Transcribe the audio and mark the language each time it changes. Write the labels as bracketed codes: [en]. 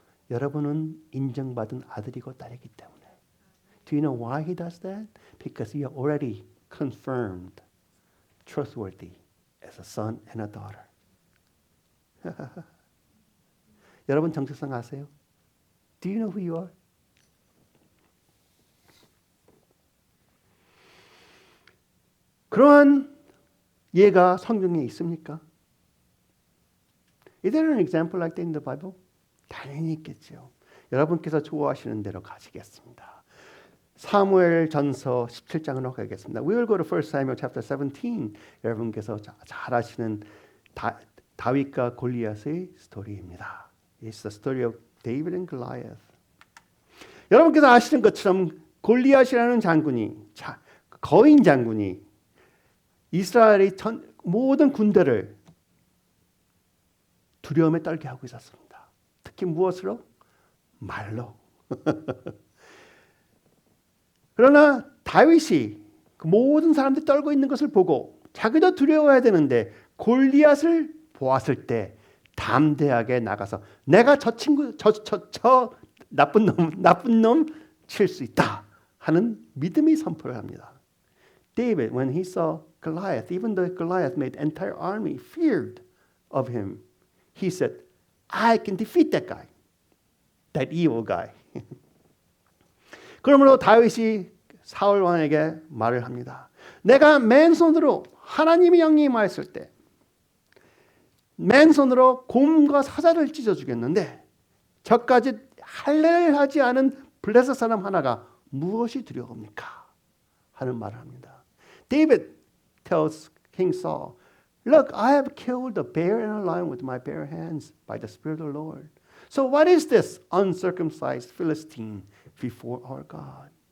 [ko] 여러분은 인정받은 아들이고 딸이기 때문에. [en] Do you know why He does that? Because you are already confirmed, trustworthy as a son and a daughter. [ko] 여러분 정체성 아세요? [en] Do you know who you are? [ko] 그러한 예가 성경에 있습니까? [en] Is there an example like that in the Bible? [ko] 당연히 있겠죠. 여러분께서 좋아하시는 대로 가시겠습니다. 사무엘 전서 17장으로 가겠습니다. [en] We will go to 1 Samuel chapter 17. [ko] 여러분께서 잘 아시는 다윗과 골리앗의 스토리입니다. [en] It's the story of David and Goliath. [ko] 여러분께서 아시는 것처럼 골리앗이라는 장군이, 거인 장군이 이스라엘의 모든 군대를 두려움에 떨게 하고 있었습니다. 특히 무엇으로? 말로. 그러나 다윗이 그 모든 사람들이 떨고 있는 것을 보고 자기도 두려워해야 되는데 골리앗을 보았을 때 담대하게 나가서 내가 저 친구 저 나쁜 놈 칠 수 있다 하는 믿음의 선포를 합니다. [en] David, when he saw Goliath, even though Goliath made entire army feared of him, he said, I can defeat that guy, that evil guy. [ko] 그러므로 다윗이 사울 왕에게 말을 합니다. 내가 맨손으로 하나님의 영이 임하였을 때 맨손으로 곰과 사자를 찢어 주겠는데 저까지 할례를 하지 않은 블레셋 사람 하나가 무엇이 두려웁니까? 하는 말을 합니다. [en] David tells King Saul, Look, I have killed a bear and a lion with my bare hands by the Spirit of the Lord. So what is this uncircumcised Philistine before our God?